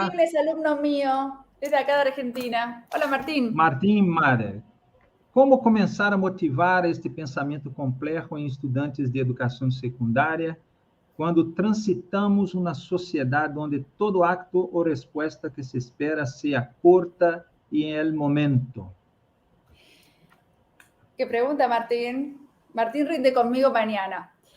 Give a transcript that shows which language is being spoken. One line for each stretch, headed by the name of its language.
Spanish: Martín es alumno mío, es de acá de Argentina. Hola, Martín. Martín Mader.
Portuguese: Como começar a motivar este pensamento complexo em estudantes de educação secundária quando transitamos uma sociedade onde todo acto ou resposta que se espera seja corta e em el momento?
Spanish: ¿Qué pregunta, Martín? Martín rinde conmigo mañana.